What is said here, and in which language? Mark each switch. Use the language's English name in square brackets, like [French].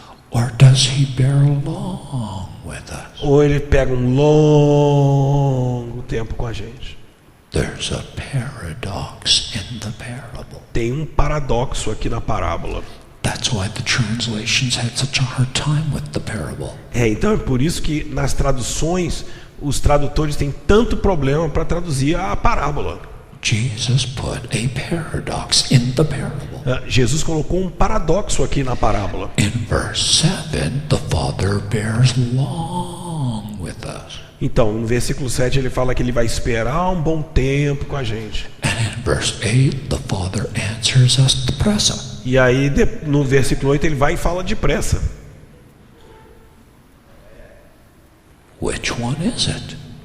[English] Or does he bear long with us? [Portuguese] Ou ele pega um longo tempo com a gente? [English] There's a paradox in the parable. [Portuguese] Tem um paradoxo aqui na parábola. [English] That's why the translations had such a hard time with the parable. [Portuguese] Então é por isso que nas traduções os tradutores têm tanto problema para traduzir a parábola. [English] Jesus put a paradox in the parable. [Portuguese] Jesus colocou um paradoxo aqui na parábola. [English] In verse 7, the Father bears long with us. [Portuguese] Então, no versículo 7 ele fala que ele vai esperar um bom tempo com a gente. [English] And in verse 8, the Father answers us depressa. [Portuguese] E aí no versículo 8 ele vai e fala depressa. [English] Which one is it?